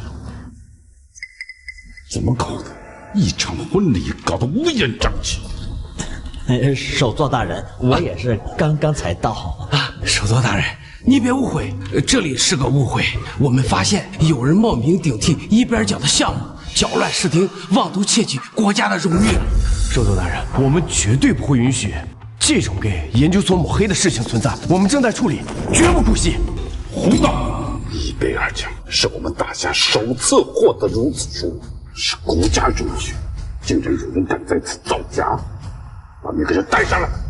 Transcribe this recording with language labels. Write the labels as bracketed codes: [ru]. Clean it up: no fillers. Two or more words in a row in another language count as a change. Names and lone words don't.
[zh] 怎么搞的？一场婚礼搞得乌烟瘴气。首座大人，我也是刚刚才到啊。首座大人，你别误会，这里是个误会。我们发现有人冒名顶替一边奖的项目，搅亂視聽，妄圖竊取國家的榮譽。首座大人，我們絕對不會允許這種給研究所抹黑的事情存在，我們正在處理，絕不姑息。胡鬧！伊貝爾獎是我們大夏首次獲得如此殊榮，是國家榮譽，竟然有人敢在此造假，把那個人帶上來。